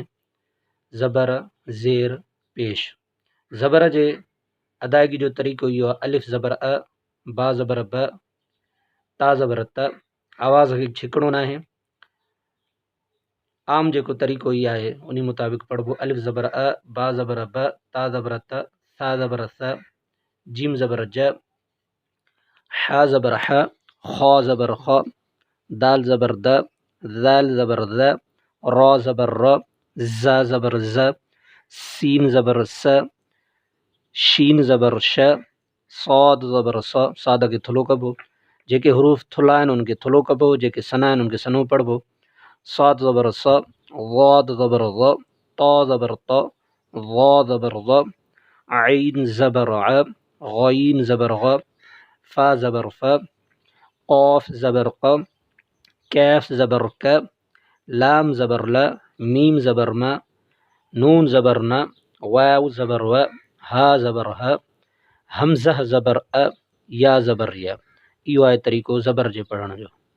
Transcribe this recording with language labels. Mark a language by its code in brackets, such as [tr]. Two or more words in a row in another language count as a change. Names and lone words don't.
[sd] ज़बर ज़ेर पेश, ज़बर जे अदायगी जो तरीक़ो इहो आहे अलिफ ज़बर अ, बा ज़बर ब, ता ज़बर त। आवाज़ खे छिकणो न आहे। आम जेको तरीक़ो इहो आहे उन मुताबिक़ पढ़बो अलिफ ज़बर अ, बा ज़बर ब, ता ज़बर त, सा ज़बर स, जीम ज़बर ज, हा ज़बर ह, खा ज़बर ख, दाल ज़बर द, ज़ाल ज़बर ज़, रॉ ज़बर र, ज़ा ज़बर ज़, सीन ज़बर स, शीन ज़बर श, सौद ज़बर स। सादा के थुलो कबो, जेके हरूफ थुला आहिनि उनखे थुलो कबो, जेके सना आहिनि उनखे सनो पढ़बो। साद ज़बर स, वाद ज़बर व, ता ज़बर त, वा ज़बर व, आइन ज़बर अ, गईन ज़बर ग, फा ज़बर फ, क़ाफ ज़बर क़, कैफ ज़बर क, लाम ज़बर ल, मीम ज़बर म, नून ज़बर न, वाव ज़बर व, हा ज़बर ह, हमज़ह ज़बर अ, या ज़बर या। इहो आहे तरीक़ो ज़बर जे पढ़ण जो।